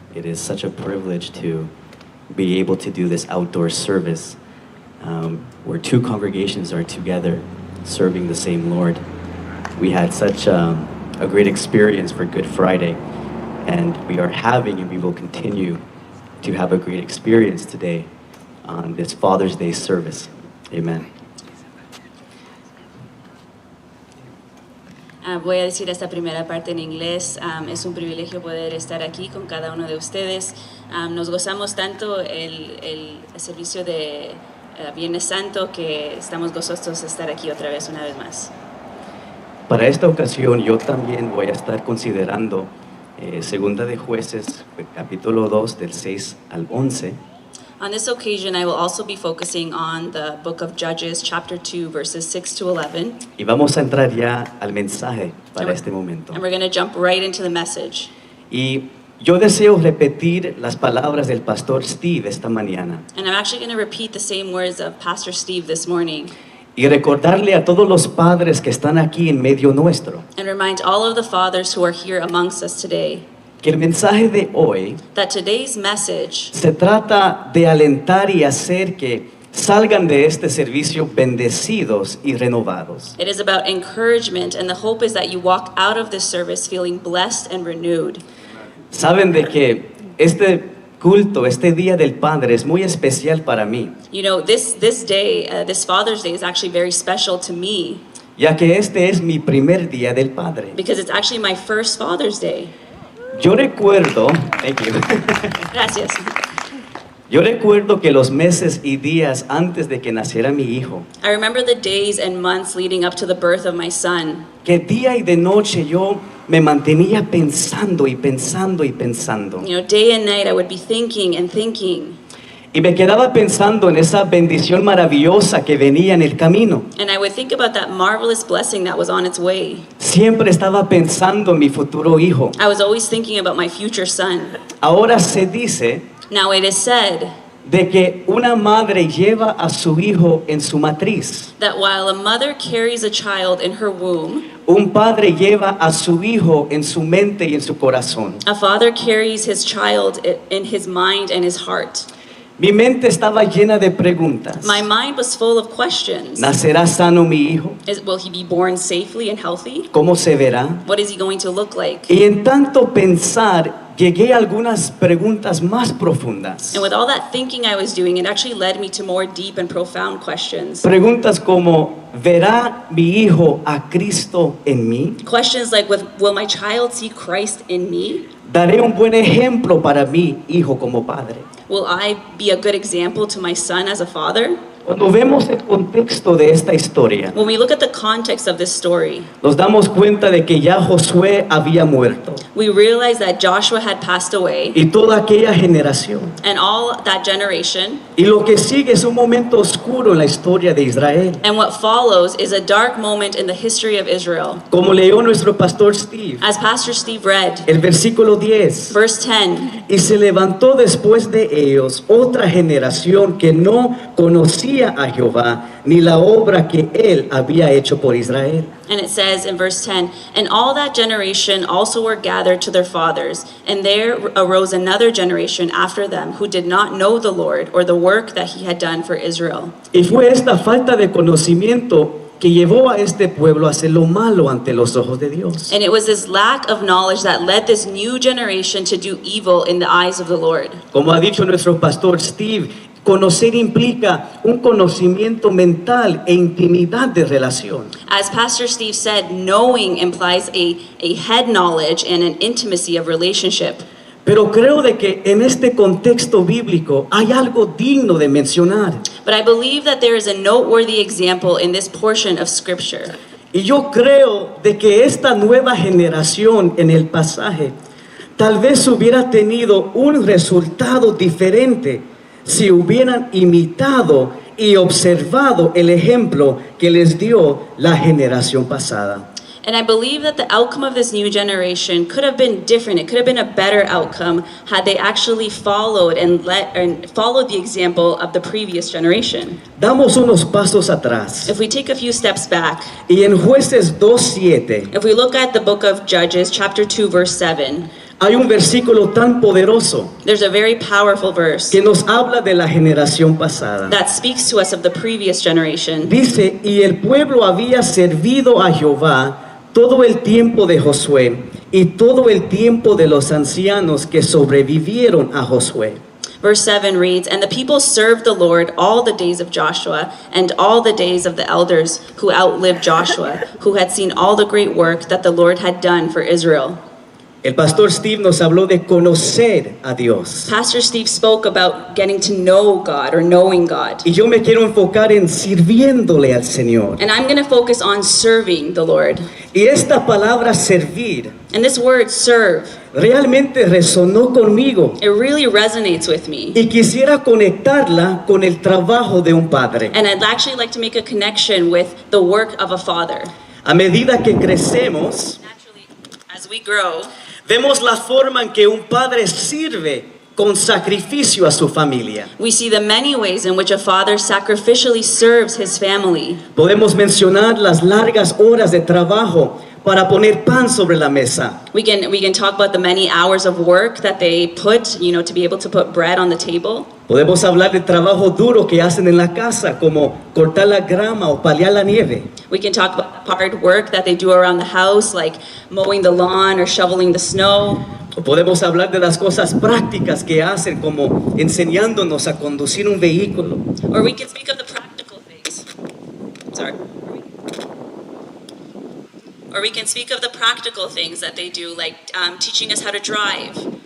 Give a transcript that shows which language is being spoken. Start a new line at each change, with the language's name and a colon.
English: It is such a privilege to be able to do this outdoor service where two congregations are together serving the same Lord. We had such a great experience for Good Friday, and we are having and we will continue to have a great experience today on this Father's Day service. Amen.
Spanish: Voy a decir esta primera parte en inglés. Es un privilegio poder estar aquí con cada uno de ustedes. Nos gozamos tanto el servicio de Viernes Santo que estamos gozosos de estar aquí otra vez, una vez más. Para esta ocasión yo también voy a estar considerando Segunda de Jueces, capítulo 2, del 6 al 11.
English: On this occasion, I will also be focusing on the book of Judges, chapter 2, verses 6 to 11.
Spanish: Y vamos a entrar ya al mensaje para este momento.
English: And we're going to jump right into the message.
Spanish: Y yo deseo repetir las palabras del pastor Steve esta mañana
English: And I'm actually going to repeat the same words of Pastor Steve this morning
Spanish: y recordarle a todos los padres que están aquí en medio nuestro
English: and remind all of the fathers who are here amongst us today
Spanish: que el mensaje de hoy
English: that today's message
Spanish: se trata de alentar y hacer que salgan de este servicio bendecidos y renovados.
English: it is about encouragement, and the hope is that you walk out of this service feeling blessed and renewed.
Spanish: Saben de que este culto, este Día del Padre es muy especial para mí,
English: You know, this day, this Father's Day is actually very special to me
Spanish: ya que este es mi primer Día del Padre.
English: because it's actually my first Father's Day.
Spanish: Yo recuerdo,
English: thank you.
Spanish: Gracias. Yo recuerdo que los meses y días antes de que naciera mi hijo,
English: I remember the days and months leading up to the birth of my son.
Spanish: que día y de noche yo me mantenía pensando y pensando y pensando.
English: You know, day and night I would be thinking and thinking.
Spanish: Y me quedaba pensando en esa bendición maravillosa que venía en el camino.
English: And I would think about that marvelous blessing that was on its way.
Spanish: Siempre estaba pensando en mi futuro hijo.
English: I was always thinking about my future son.
Spanish: Ahora se dice
English: Now it is said
Spanish: de que una madre lleva a su hijo en su matriz.
English: that while a mother carries a child in her womb,
Spanish: Un padre lleva a su hijo en su mente y en su corazón.
English: a father carries his child in his mind and his heart.
Spanish: Mi mente estaba llena de preguntas.
English: My mind was full of questions.
Spanish: ¿Nacerá sano mi hijo?
English: Will he be born safely and healthy?
Spanish: ¿Cómo se verá?
English: What is he going to look like?
Spanish: Y en tanto pensar, llegué a algunas preguntas más profundas.
English: And with all that thinking I was doing, it actually led me to more deep and profound questions.
Spanish: Preguntas como, ¿verá mi hijo a Cristo en mí?
English: Questions like, will my child see Christ in me?
Spanish: ¿Daré un buen ejemplo para mi hijo como padre?
English: Will I be a good example to my son as a father?
Spanish: Cuando vemos el contexto de esta historia,
English: When we look at the context of this story,
Spanish: nos damos cuenta de que ya Josué había muerto
English: we realize that Joshua had passed away,
Spanish: y toda aquella generación.
English: and all that generation,
Spanish: Y lo que sigue es un momento oscuro en la historia de Israel.
English: and what follows is a dark moment in the history of Israel.
Spanish: Como leyó nuestro pastor Steve,
English: As Pastor Steve read,
Spanish: el versículo 10.
English: verse 10,
Spanish: Y se levantó después de ellos otra generación que no conocía a Jehová, ni la obra que él había hecho por Israel.
English: and it says in verse 10, and all that generation also were gathered to their fathers, and there arose another generation after them who did not know the Lord or the work that he had done for Israel.
Spanish: Y fue esta falta de conocimiento que llevó a este pueblo a hacer lo malo ante los ojos de Dios.
English: And it was this lack of knowledge that led this new generation to do evil in the eyes of the Lord.
Spanish: Como ha dicho nuestro pastor Steve, conocer implica un conocimiento mental e intimidad de relación.
English: As Pastor Steve said, knowing implies a head knowledge and an intimacy of relationship.
Spanish: Pero creo de que en este contexto bíblico hay algo digno de mencionar.
English: But I believe that there is a noteworthy example in this portion of Scripture.
Spanish: Y yo creo de que esta nueva generación en el pasaje tal vez hubiera tenido un resultado diferente si hubieran imitado y observado el ejemplo que les dio la generación pasada.
English: And I believe that the outcome of this new generation could have been different. It could have been a better outcome had they actually followed and followed the example of the previous generation.
Spanish: Damos unos pasos atrás.
English: If we take a few steps back,
Spanish: Y en Jueces 2:7
English: if we look at the book of Judges, chapter 2, verse 7,
Spanish: hay un versículo tan poderoso
English: there's a very powerful verse
Spanish: que nos habla de la generación pasada.
English: that speaks to us of the previous generation.
Spanish: Dice, y el pueblo había servido a Jehová todo el tiempo de Josué y todo el tiempo de los ancianos que sobrevivieron a Josué.
English: Verse 7 reads, "And the people served the Lord all the days of Joshua and all the days of the elders who outlived Joshua, who had seen all the great work that the Lord had done for Israel."
Spanish: El pastor Steve nos habló de conocer a Dios.
English: Pastor Steve spoke about getting to know God or knowing God.
Spanish: Y yo me quiero enfocar en sirviéndole al Señor.
English: And I'm going to focus on serving the Lord.
Spanish: Y esta palabra servir
English: And this word serve,
Spanish: realmente resonó conmigo.
English: it really resonates with me.
Spanish: Y quisiera conectarla con el trabajo de un padre.
English: And I'd actually like to make a connection with the work of a father.
Spanish: A medida que crecemos,
English: Naturally, as we grow,
Spanish: vemos la forma en que un padre sirve con sacrificio a su familia.
English: we see the many ways in which a father sacrificially serves his family.
Spanish: Podemos mencionar las largas horas de trabajo para poner pan sobre la mesa.
English: We can talk about the many hours of work that they put, to be able to put bread on the table.
Spanish: Podemos hablar de trabajo duro que hacen en la casa, como cortar la grama o paliar la nieve.
English: We can talk about hard work that they do around the house, like mowing the lawn or shoveling the snow.
Spanish: O podemos hablar de las cosas prácticas que hacen, como enseñándonos a conducir un vehículo.
English: Or we can speak of the practical things. Sorry. Or we can speak of the practical things that they do, like teaching us how to drive.